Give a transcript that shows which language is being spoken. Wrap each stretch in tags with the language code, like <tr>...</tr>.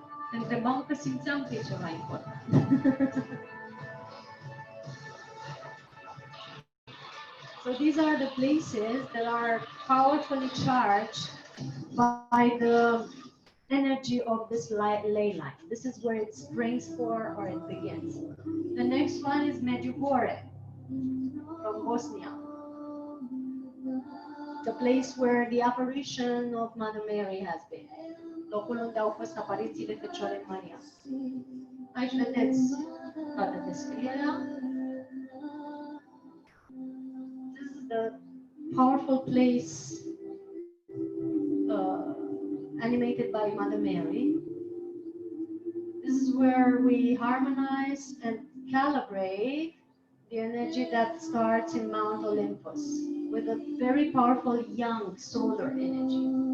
<ro>Te întrebam că simțeam că e ceva important.</ro> <en>So these are the places that are powerfully charged by the energy of this ley line. This is where it springs for or it begins. The next one is Medjugorje from Bosnia. The place where the apparition of Mother Mary has been.</en> <ro>Locul unde au fost aparițiile Fecioarei Maria. Aici vedeți toată descrierea.</ro> <en>This is the powerful place animated by Mother Mary. This is where we harmonize and calibrate the energy that starts in Mount Olympus with a very powerful young solar energy.</en>